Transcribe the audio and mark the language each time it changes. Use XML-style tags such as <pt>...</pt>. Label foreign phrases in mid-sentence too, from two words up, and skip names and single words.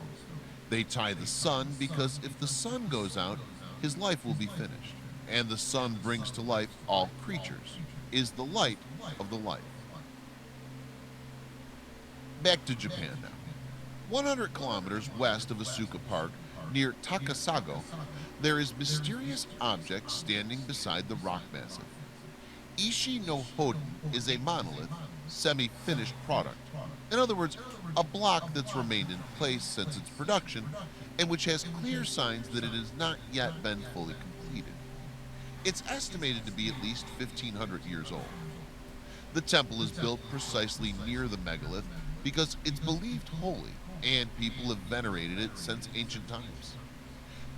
<en>They tie the sun because if the sun goes out, his life will be finished, and the sun brings to life all creatures, is the light of the life. Back to Japan now. 100 kilometers west of Asuka Park, near Takasago, there is mysterious object standing beside the rock massif. Ishi no Hoden is a monolith, semi-finished product. In other words, a block that's remained in place since its production and which has clear signs that it has not yet been fully completed. It's estimated to be at least 1,500 years old. The temple is built precisely near the megalith because it's believed holy and people have venerated it since ancient times.</en>